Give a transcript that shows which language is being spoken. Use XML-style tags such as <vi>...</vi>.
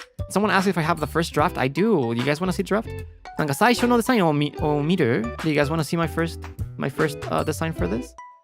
<en>Someone asked if I have the first draft. I do. You guys want to see the draft?</en> <ja>なんか最初のデザインを見る?</ja> <en>Do you guys want to see my first design for this?</en>